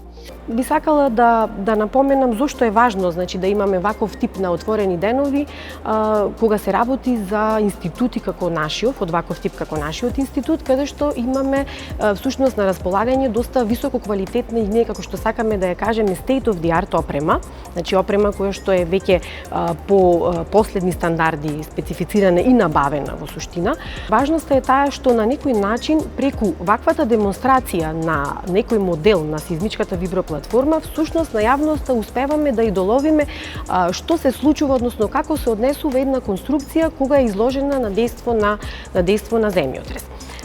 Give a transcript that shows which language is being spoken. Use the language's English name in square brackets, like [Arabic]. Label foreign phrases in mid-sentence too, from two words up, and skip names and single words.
[Macedonian] Би сакала да напоменам зошто е важно, значи, да имаме ваков тип на отворени денови кога се работи за институти како нашиот, од ваков тип како нашиот институт, каде што имаме всушност на располагање доста високо квалитетна и ние како што сакаме да ја кажеме [English] state of the art [Macedonian] опрема, значи опрема која што е веќе по последни стандарди специфицирана и набавена во суштина. Важноста е таа што на некој начин преку ваквата демонстрација на некој модел на сеизмичката виброплатформа, всушност на јавноста успеваме да идоловиме што се случува, односно како се однесува една конструкција кога е изложена на дејство на земјотрес.